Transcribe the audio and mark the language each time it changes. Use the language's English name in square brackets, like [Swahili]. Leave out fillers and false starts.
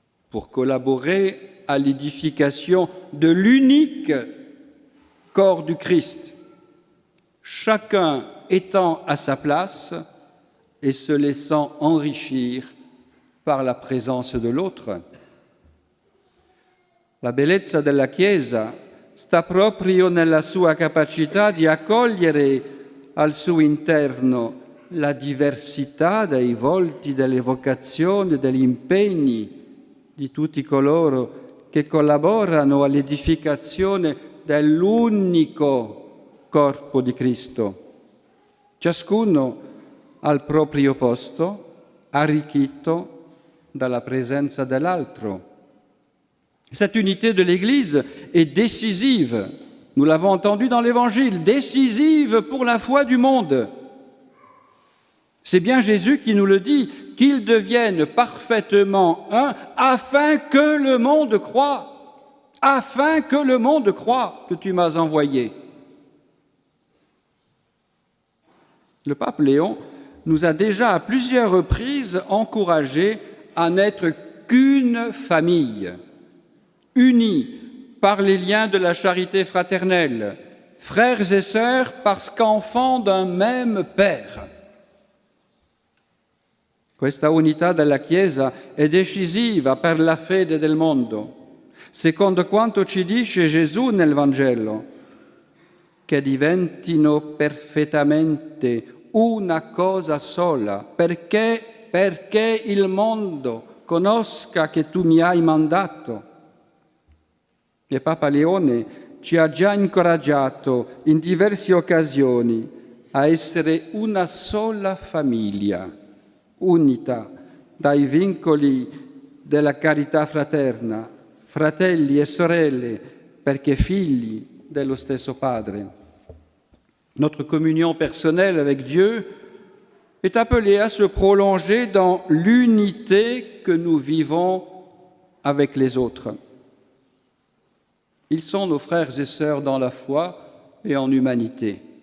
[French] pour collaborer à l'édification de l'unique corps du Christ, chacun étant à sa place et se laissant enrichir par la présence de l'autre. [Italian] La bellezza della Chiesa sta proprio nella sua capacità di accogliere al suo interno la diversità dei volti, delle vocazioni, degli impegni di tutti coloro che collaborano all'edificazione dell'unico corpo di Cristo, ciascuno al proprio posto, arricchito dalla presenza dell'altro. [French] Cette unité de l'Église est décisive, nous l'avons entendu dans l'Évangile, décisive pour la foi du monde. C'est bien Jésus qui nous le dit, qu'ils deviennent parfaitement un, afin que le monde croie, afin que le monde croie que tu m'as envoyé. Le pape Léon nous a déjà à plusieurs reprises encouragés à n'être qu'une famille, unis par les liens de la charité fraternelle, frères et sœurs parce qu'enfants d'un même Père. [Italian] Questa unità della Chiesa è decisiva per la fede del mondo, secondo quanto ci dice Gesù nel Vangelo, che diventino perfettamente una cosa sola, perché il mondo conosca che tu mi hai mandato. E Papa Leone ci ha già incoraggiato in diverse occasioni a essere una sola famiglia, unita dai vincoli della carità fraterna, fratelli e sorelle, perché figli dello stesso Padre. [French] Notre communion personnelle avec Dieu est appelée à se prolonger dans l'unité que nous vivons avec les autres. Ils sont nos frères et sœurs dans la foi et en humanité.